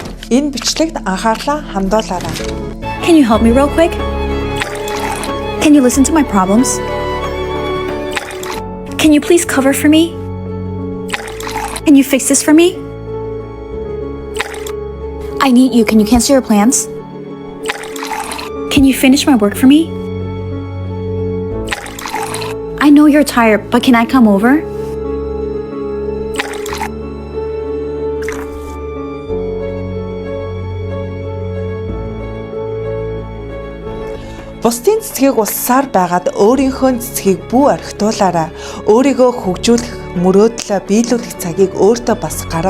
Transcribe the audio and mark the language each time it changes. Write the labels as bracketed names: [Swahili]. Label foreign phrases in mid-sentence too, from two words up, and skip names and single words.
[Mongolian] Энэ бичлэгт анхаарлаа хандуулаарай. [English] Can you help me real quick? Can you listen to my problems? Can you please cover for me? Can you fix this for me? I need you. Can you cancel your plans? Can you finish my work for me? I know you're tired, but can I come over? [Mongolian] Бусдын цэцгийг уссаар байгаад өөрийнхөө цэцгийг бүү орхитуулаарай. Өөрийгөө хөгжүүлэх, мөрөөдлөө биелүүлэх цагийг өөртөө бас гарга.